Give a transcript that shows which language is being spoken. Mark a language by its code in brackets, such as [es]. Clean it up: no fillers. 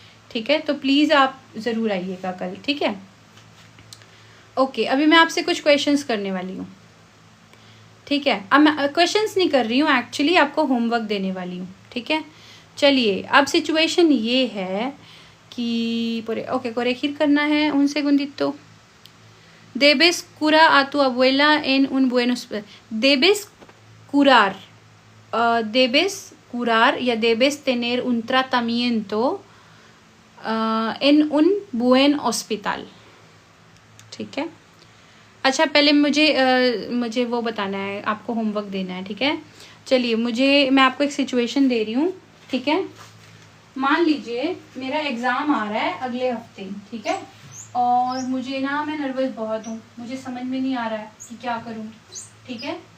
[hi] ठीक है, तो प्लीज़ आप ज़रूर आइएगा कल. ठीक है. ओके, अभी मैं आपसे कुछ क्वेश्चंस करने वाली हूँ. ठीक है, अब मैं क्वेश्चंस नहीं कर रही हूँ, एक्चुअली आपको होमवर्क देने वाली हूँ. ठीक है. चलिए, अब सिचुएशन ये है कि ओके कोरेक्ट करना है. [es] un segundito. Debes curar a tu abuela en un buenos. Debes curar. Debes curar या debes tener un tratamiento en un buen hospital. [hi] ठीक है. अच्छा, पहले मुझे वो बताना है, आपको होमवर्क देना है. ठीक है. चलिए, मैं आपको एक सिचुएशन दे रही हूँ. ठीक है. मान लीजिए मेरा एग्ज़ाम आ रहा है अगले हफ्ते. ठीक है. और मैं नर्वस बहुत हूँ, मुझे समझ में नहीं आ रहा है कि क्या करूँ. ठीक है.